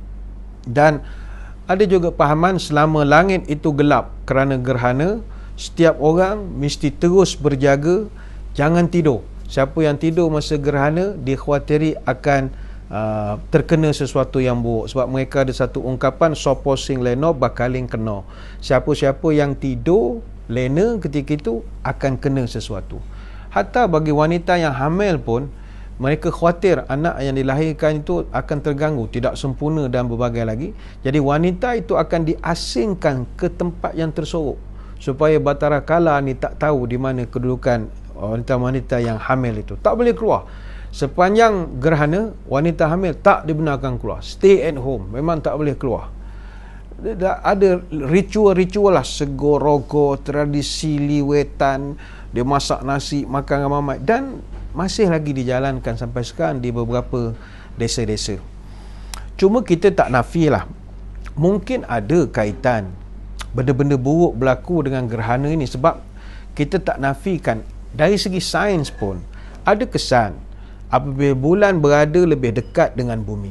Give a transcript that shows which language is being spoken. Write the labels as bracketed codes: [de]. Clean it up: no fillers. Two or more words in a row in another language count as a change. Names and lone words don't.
[ms] Dan ada juga pahaman selama langit itu gelap kerana gerhana, setiap orang mesti terus berjaga, jangan tidur. Siapa yang tidur masa gerhana dikhawatiri akan terkena sesuatu yang buruk. Sebab mereka ada satu ungkapan, [jv] sopo sing leno bakaling kena. [ms] Siapa-siapa yang tidur lena ketika itu akan kena sesuatu. Hatta bagi wanita yang hamil pun, mereka khawatir anak yang dilahirkan itu akan terganggu, tidak sempurna dan berbagai lagi. Jadi wanita itu akan diasingkan ke tempat yang tersorok supaya batara kala ni tak tahu di mana kedudukan wanita-wanita yang hamil itu. Tak boleh keluar. Sepanjang gerhana, wanita hamil tak dibenarkan keluar. [en] Stay at home. [ms] Memang tak boleh keluar. Ada ritual-ritual lah, segorogo, tradisi liwetan, dia masak nasi, makan ramai, dan masih lagi dijalankan sampai sekarang di beberapa desa-desa. Cuma kita tak nafilah, mungkin ada kaitan benda-benda buruk berlaku dengan gerhana ini, sebab kita tak nafikan dari segi sains pun ada kesan apabila bulan berada lebih dekat dengan bumi.